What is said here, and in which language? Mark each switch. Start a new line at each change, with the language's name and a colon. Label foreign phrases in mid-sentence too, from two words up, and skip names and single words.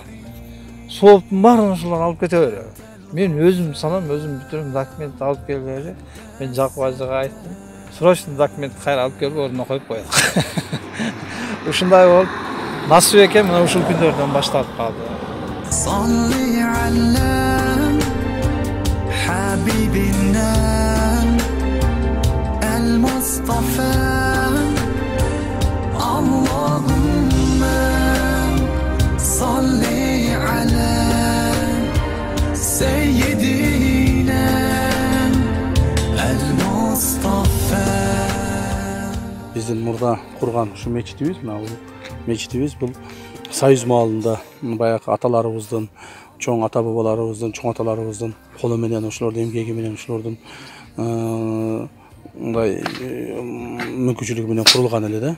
Kyrgyz: Сооптун баарын ошолор алып кете берет. Мен өзүм салам, өзүм бүтүрүм, документ алып келбейли. Мен Жакып ажыга айттым. Срочно документ кайра алып келип ордуна коюп коелук. Ушундай болуп, насып экен, мына ушул күндөрдөн башталып калды.
Arabic: صلي على حبيبنا المصطفى اللهم صل على سيدنا المصطفى.
Kyrgyz: Биздин мурда курган ушу мечитибиз, мына бул мечитибиз бул Союз маалында баягы аталарыбыздын, чоң ата бабаларыбыздын, чоң аталарыбыздын колу менен, ошолордун эмгеги менен, ошолордун мындай мүмкүнчүлүгү менен курулган эле да.